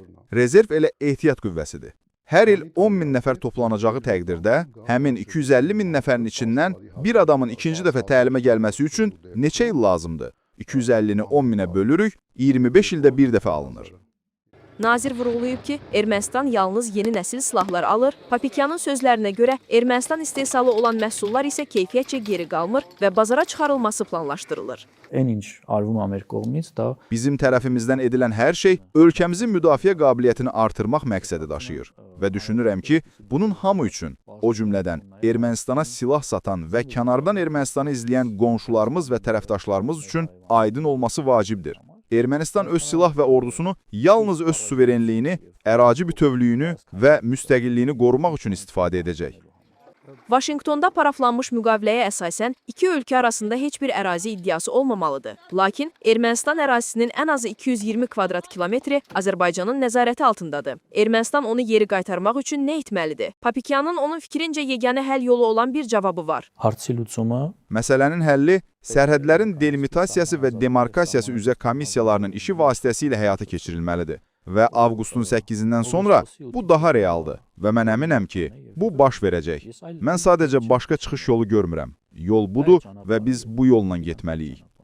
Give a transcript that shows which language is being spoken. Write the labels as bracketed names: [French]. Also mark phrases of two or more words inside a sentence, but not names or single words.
[Azerbaijani] Rezerv elə ehtiyat qüvvəsidir. Hər il 10 min nəfər toplanacağı təqdirdə, həmin 250 min nəfərin içindən bir adamın ikinci dəfə təlimə gəlməsi üçün neçə il lazımdır? 250-ni 10 minə bölürük, 25 ildə bir dəfə alınır. Nazir vurğulayıb ki, Ermənistan yalnız yeni nəsil silahlar alır. Papikyanın sözlərinə görə Ermənistan istehsalı olan məhsullar isə keyfiyyətcə geri qalmır və bazara çıxarılması planlaşdırılır. [Armenian] այն ինչ արվում է մեր կողմից, դա [Azerbaijani] Bizim tərəfimizdən edilən hər şey ölkəmizin müdafiə qabiliyyətini artırmaq məqsədi daşıyır və düşünürəm ki, bunun hamı üçün, o cümlədən Ermənistana silah satan və kənardan Ermənistanı izləyən qonşularımız və tərəfdaşlarımız üçün aydın olması vacibdir. Ermənistan öz silah və ordusunu yalnız öz suverenliyini, ərazi bütövlüyünü və müstəqilliyini qorumaq üçün istifadə edəcək. Vaşinqtonda paraflanmış müqaviləyə əsasən iki ölkə arasında heç bir ərazi iddiası olmamalıdır. Lakin Ermənistan ərazisinin ən azı 220 kvadrat kilometri Azərbaycanın nəzarəti altındadır. Ermənistan onu geri qaytarmaq üçün nə etməlidir? Papikyanın onun fikrincə yeganə həll yolu olan bir cavabı var. [Armenian] հարցի լուծումը [Azerbaijani] Məsələnin həlli sərhədlərin delimitasiyası və demarkasiyası üzrə komissiyalarının işi vasitəsilə həyata keçirilməlidir. Və avqustun 8-dən sonra bu daha realdır və mən əminəm ki, bu baş verəcək. Mən sadəcə başqa çıxış yolu görmürəm. Yol budur və biz bu yolla getməliyik.